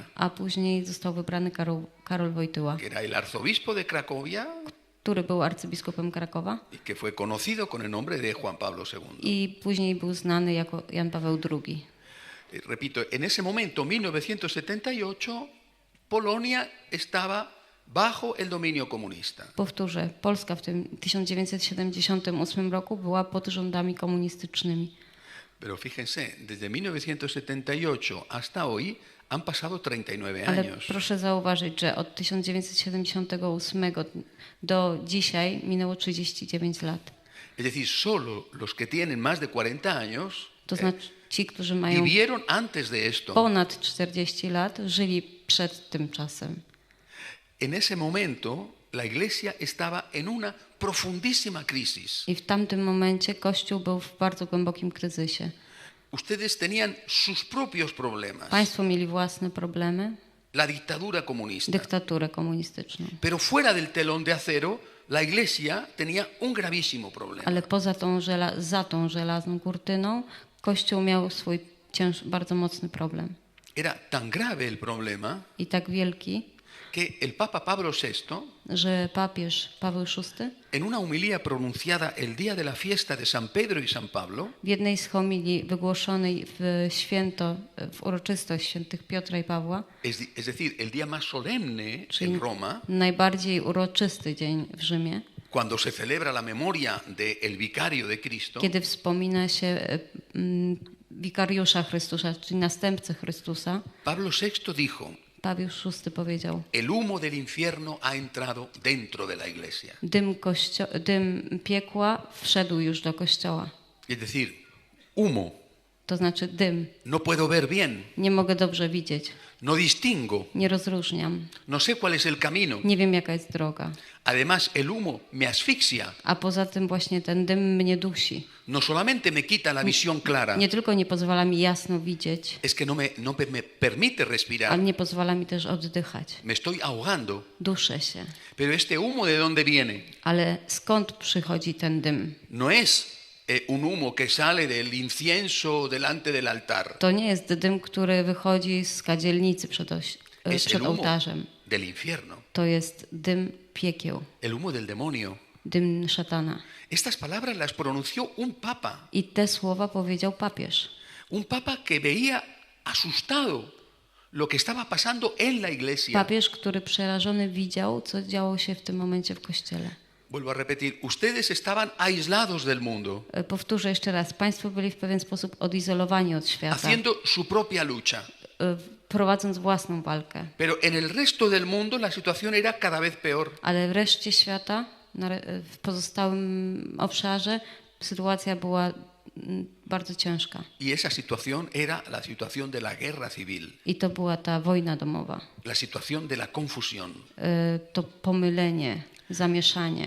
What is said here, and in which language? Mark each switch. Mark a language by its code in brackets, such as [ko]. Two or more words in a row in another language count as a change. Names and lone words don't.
[pl] a później został wybrany Karol Wojtyła, [es] que era el arzobispo de Cracovia [pl] który był arcybiskupem Krakowa [es] y que fue conocido con el nombre de Juan Pablo II. [pl] i później był znany jako Jan Paweł II. [es] Repito, en ese momento, 1978, Polonia estaba bajo el dominio comunista. [pl] Powtórzę, Polska w tym 1978 roku była pod rządami komunistycznymi. [es] Pero fíjense, desde 1978 hasta hoy han pasado 39 [pl] Ale [es] años. [pl] proszę zauważyć, że od 1978 do dzisiaj minęło 39 lat. [es] Es decir, solo los que tienen más de 40 años [pl] To znaczy ci, którzy mają [es] vivieron antes de esto. [pl] ponad 40 lat, żyli przed tym czasem. [es] En ese momento, la Iglesia estaba en una profundísima crisis. [pl] I w tamtym momencie Kościół był w bardzo głębokim kryzysie. [es] Ustedes tenían sus propios problemas, [pl] Państwo mieli własne problemy, [es] la dictadura comunista. [pl] dyktaturę komunistyczną. [es] Pero fuera del telón de acero, la Iglesia tenía un gravísimo problema. [pl] Ale poza za tą żelazną kurtyną Kościół miał swój bardzo mocny problem. [es] Era tan grave el problema [pl] I tak wielki, [es] que el Papa Pablo VI, [pl] że papież Paweł VI [es] en una homilía pronunciada el día de la fiesta de San Pedro y San Pablo, [pl] w jednej z homilii wygłoszonej w uroczystość świętych Piotra i Pawła, [es] es decir, el día más solemne [pl] czyli [es] en Roma, [pl] najbardziej uroczysty dzień w Rzymie, [es] cuando se celebra la memoria del vicario de Cristo, [pl] kiedy wspomina się wikariusza Chrystusa, czyli następcę Chrystusa, [es] Pablo VI dijo: [pl] Paweł VI powiedział: [es] el humo del infierno ha entrado dentro de la Iglesia. [pl] Dym piekła wszedł już do Kościoła. [es] Es decir, humo, [pl] To znaczy dym. [es] no puedo ver bien, [pl] Nie mogę dobrze widzieć. [es] no distingo, [pl] Nie rozróżniam. [es] no sé cuál es el camino. [pl] Nie wiem, jaka jest droga. [es] Además, el humo me asfixia, [pl] A poza tym właśnie ten dym mnie dusi. [es] no solamente me quita la visión clara, [pl] Nie tylko nie pozwala mi jasno widzieć, [es] es que no me permite respirar, [pl] ale nie pozwala mi też oddychać. [es] me estoy ahogando. [pl] Duszę się. [es] Pero este humo, ¿de dónde viene? [pl] Ale skąd przychodzi ten dym? [es] No es un humo que sale del incienso delante del altar. [pl] To nie jest dym, który wychodzi z kadzielnicy przed [es] Es el humo [pl] ołtarzem. [es] del infierno, [pl] to jest dym piekieł, [es] el humo del demonio. [pl] dym szatana. [es] Estas palabras las pronunció un papa. [pl] I te słowa powiedział papież. [es] Un papa que veía asustado lo que estaba pasando en la iglesia. [pl] Papież, który przerażony widział, co działo się w tym momencie w Kościele. [es] Vuelvo a repetir, ustedes estaban aislados del mundo, [pl] Powtórzę jeszcze raz. Państwo byli w pewien sposób odizolowani od świata, [es] haciendo su propia lucha. [pl] prowadząc własną walkę. [es] Pero en el resto del mundo la situación era cada vez peor. [pl] Ale w reszcie świata, w pozostałym obszarze, sytuacja była bardzo ciężka. [es] Y esa situación era la situación de la guerra civil, [pl] I to była ta wojna domowa. [es] la situación de la confusión. [pl] To pomylenie, zamieszanie.